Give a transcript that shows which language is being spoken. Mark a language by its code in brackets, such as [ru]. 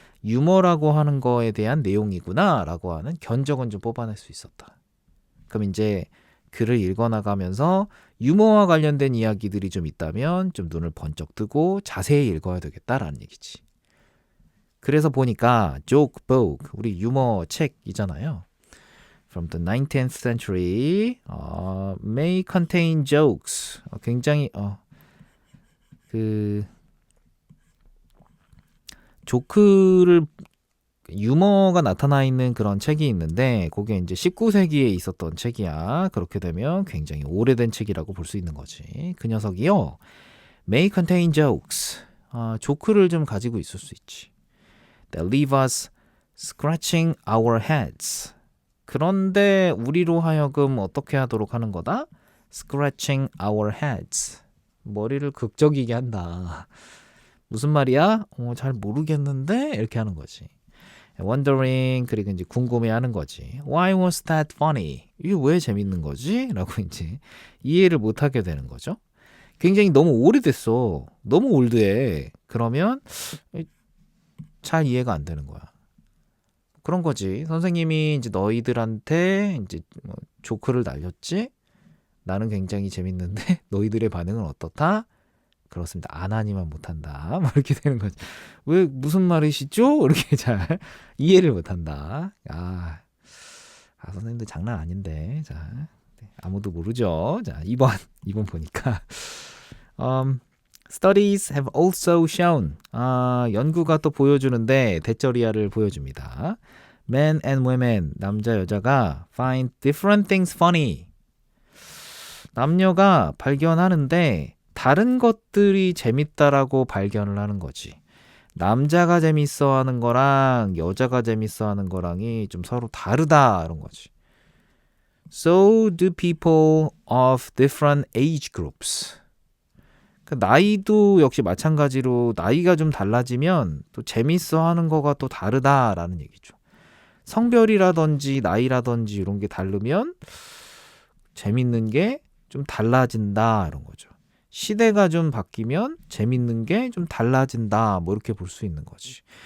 [ko] 유머라고 하는 거에 대한 내용이구나 라고 하는 견적은 좀 뽑아낼 수 있었다. 그럼 이제 글을 읽어나가면서 유머와 관련된 이야기들이 좀 있다면 좀 눈을 번쩍 뜨고 자세히 읽어야 되겠다라는 얘기지. 그래서 보니까 joke book, 우리 유머 책이잖아요. [en] From the 19th century may contain jokes. [ko] 굉장히 조크를 유머가 나타나 있는 그런 책이 있는데 그게 이제 19세기에 있었던 책이야. 그렇게 되면 굉장히 오래된 책이라고 볼 수 있는 거지. 그 녀석이요. [en] May contain jokes. [ko] 조크를 좀 가지고 있을 수 있지. [en] That leave us scratching our heads. [ko] 그런데 우리로 하여금 어떻게 하도록 하는 거다? [en] Scratching our heads. [ko] 머리를 극적이게 한다. 무슨 말이야? 잘 모르겠는데? 이렇게 하는 거지. Wondering, 그리고 이제 궁금해하는 거지. [en] Why was that funny? [ko] 이게 왜 재밌는 거지? 라고 이제 이해를 못하게 되는 거죠. 굉장히 너무 오래됐어. 너무 올드해. 그러면 잘 이해가 안 되는 거야. 그런 거지. 선생님이 이제 너희들한테 이제 조크를 날렸지? 나는 굉장히 재밌는데 너희들의 반응은 어떻다? 그렇습니다. 안 하니만 못한다. 뭐 이렇게 되는 거지. 왜 무슨 말이시죠? 이렇게 잘 이해를 못한다. 선생님들 장난 아닌데. 자, 아무도 모르죠. 자, 2번 보니까 [en] Studies have also shown. [ko] 연구가 또 보여주는데 대절이야를 보여줍니다. [en] Men and women, [ko] 남자 여자가 [en] find different things funny. [ko] 남녀가 발견하는데 다른 것들이 재밌다라고 발견을 하는 거지. 남자가 재밌어 하는 거랑 여자가 재밌어 하는 거랑이 좀 서로 다르다 이런 거지. [en] So do people of different age groups. [ko] 나이도 역시 마찬가지로 나이가 좀 달라지면 또 재밌어 하는 거가 또 다르다라는 얘기죠. 성별이라든지 나이라든지 이런 게 다르면 재밌는 게 좀 달라진다 이런 거죠. 시대가 좀 바뀌면 재밌는 게 좀 달라진다 뭐 이렇게 볼 수 있는 거지.